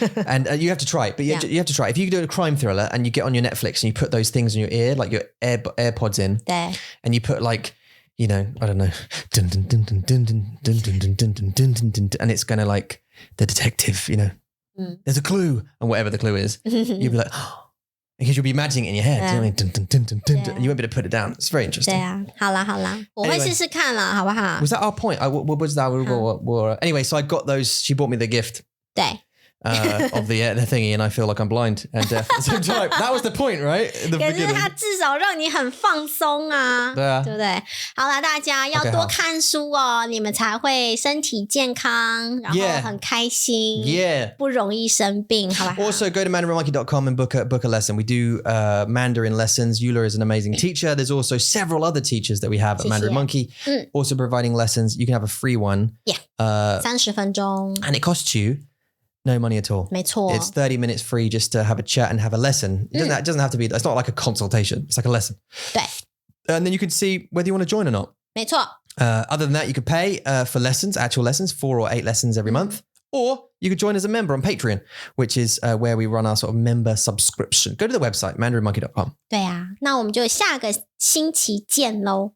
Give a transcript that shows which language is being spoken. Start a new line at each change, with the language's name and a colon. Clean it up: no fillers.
English: And you have to try it, but you have to try it. If you do a crime thriller and you get on your Netflix and you put those things in your ear, like your AirPods in, and you put like, you know, I don't know, dun, dun, dun, dun, dun, dun, dun, dun, dun, dun, dun, dun, dun, dun, and it's going to like the detective, you know, there's a clue, and whatever the clue is, you'll be like, oh, because you'll be imagining it in your head, you know what I mean? Dun, dun, dun, dun, dun, and you won't be able to put it down. It's very interesting.
Chinese: 对啊，好啦，我会試試看啦，好不好
English: Was that our point? What was that? Anyway, so I got those. She bought me the gift.
Chinese: 对。
English: Of the thingy, and I feel like I'm blind and deaf at the same time. That was the point, right?
Chinese: 可是它至少让你很放松啊，对啊，对不对？好啦，大家要多看书哦，你们才会身体健康，然后很开心，不容易生病，好不好
English: Also, go to mandarinmonkey.com and book a lesson. We do Mandarin lessons. Eula is an amazing teacher. There's also several other teachers that we have at Mandarin Monkey, also providing lessons. You can have a free one. Yeah.
Chinese: 30分钟
English: And it costs you no money at all.
Chinese: 没错
English: It's 30 minutes free just to have a chat and have a lesson. It doesn't have to be, it's not like a consultation. It's like a lesson.
Chinese: 对
English: And then you can see whether you want to join or not.
Chinese: 没错
English: Other than that, you could pay for lessons, actual lessons, 4 or 8 lessons every month. Or you could join as a member on Patreon, which is where we run our sort of member subscription. Go to the website, mandarinmonkey.com.
Chinese: 对啊，那我们就下个星期见喽。